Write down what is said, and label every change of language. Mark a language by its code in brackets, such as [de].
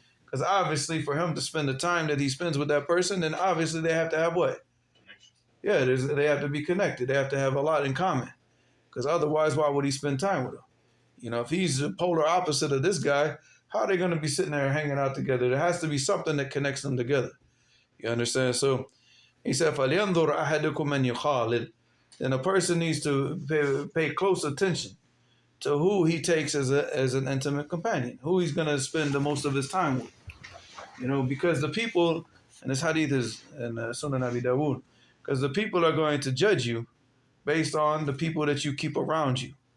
[en] Because obviously for him to spend the time that he spends with that person, then obviously they have to have what? Yeah, they have to be connected. They have to have a lot in common. Because otherwise, why would he spend time with him? If he's the polar opposite of this guy, how are they going to be sitting there hanging out together? There has to be something that connects them together. You understand? [ar] So he said, فَلْيَنْظُرْ أَحَدُكُمْ مَنْ يُخَالِلْ. [en] Then a person needs to pay close attention to who he takes as an intimate companion, who he's going to spend the most of his time with. Because the people, and this hadith is in Sunan Abi Dawud, because the people are going to judge you based on the people that you keep around you.